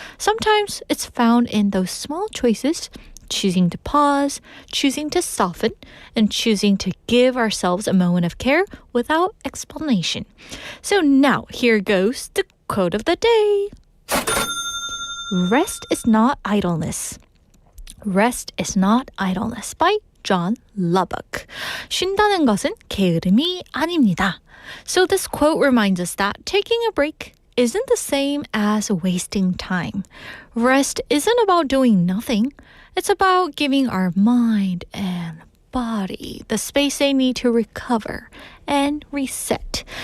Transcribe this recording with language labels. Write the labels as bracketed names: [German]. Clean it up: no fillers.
[English] Sometimes it's found in those small choices, choosing to pause, choosing to soften, and choosing to give ourselves a moment of care without explanation. So now, here goes the quote of the day. Rest is not idleness. Rest is not idleness by John Lubbock. [Korean] 쉰다는 것은 게으름이 아닙니다. [English] So this quote reminds us that taking a break isn't the same as wasting time. Rest isn't about doing nothing. It's about giving our mind and body the space they need to recover and reset.